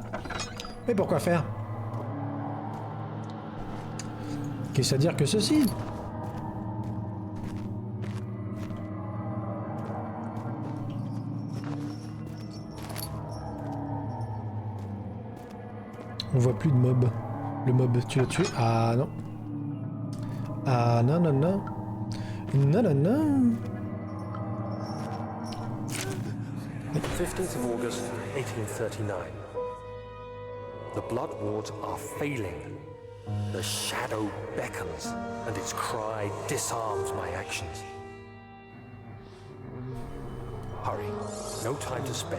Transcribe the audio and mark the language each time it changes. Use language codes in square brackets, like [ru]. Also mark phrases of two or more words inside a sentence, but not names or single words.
[fr] Mais pourquoi faire? Qu'est-ce à dire que ceci? On voit plus de mob. Le mob, tu l'as tué? Ah non. Ah non, non, non. Non, non, non. [en] 15th of August, 1839. The blood wards are failing. The shadow beckons, and its cry disarms my actions. Hurry. No time to spare.